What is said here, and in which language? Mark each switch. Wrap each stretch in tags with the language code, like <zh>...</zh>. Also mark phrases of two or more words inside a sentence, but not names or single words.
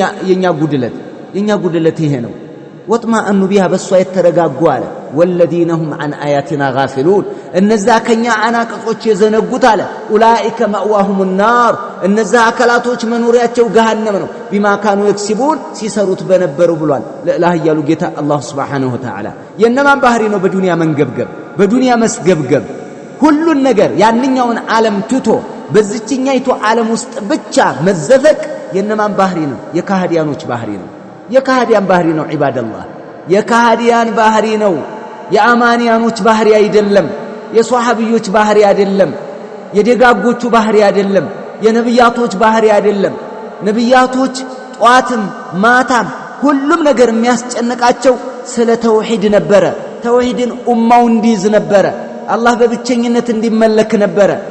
<am>የኛ ጉድለት ይሄ ነው</am> <ar>واطمأنوا بها</ar> <am>በሷ የተረጋጉ አለ</am> <ar>والذين هم عن آياتنا غافلون</ar> <am>እነዛ ከኛ አናቅጾች የዘነጉት አለ</am> <ar>أولئك مأواهم النار</ar> <am>እነዛ አካላቶች መኖሪያቸው ገሃነም ነው</am> <ar>بما كانوا يكسبون</ar> <am>ሲሰሩት በነበረው ብሏል ለላህ ያሉ ጌታ አላህ</am> <ar>سبحانه وتعالى</ar> <am>የነማን ባህሪ ነው በዱንያ መንገብገብ በዱንያ መስገብገብ ሁሉን ነገር ያንኛውን ዓለም ትቶ በዚህኛይቱ ዓለም ውስጥ ብቻ መዘፈቅ የነማን ባህሪ ነው የካህዲያኖች ባህሪ ነው የካህዲያን ባህሪ ነው ዒባደላህ የካህዲያን ባህሪ ነው የአማንያኖች ባህሪ አይደለም የሷሐቢዮች ባህሪ አይደለም የደጋጎቹ ባህሪ አይደለም የነብያቶች ባህሪ አይደለም ነብያቶች ጧትም ማታም ሁሉም ነገር የሚያስጨንቃቸው ስለ ተውሂድ ነበረ ተውሂድን ኡማው እንዲይዝ ነበረ አላህ በብቸኝነት እንዲመለክ ነበረ</am>